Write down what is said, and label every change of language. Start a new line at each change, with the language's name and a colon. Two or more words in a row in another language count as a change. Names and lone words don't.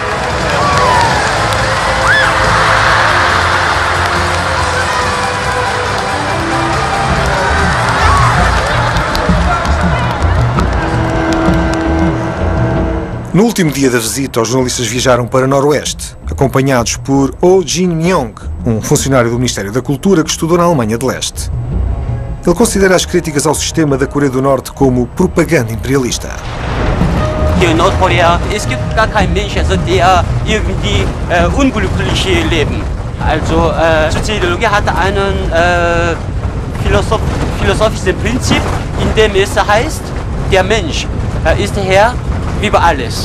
Portuguese: No último dia da visita, os jornalistas viajaram para Noroeste, acompanhados por Oh Jin-myung, funcionário do Ministério da Cultura que estudou na Alemanha de Leste. Ele considera as críticas ao sistema da Coreia do Norte como propaganda imperialista.
German: Hier in Nordkorea, es gibt gar keinen Mensch, also der irgendwie unglücklich leben. Also Soziologie hat einen philosophischen Prinzip, in dem es heißt, der Mensch ist Herr über alles.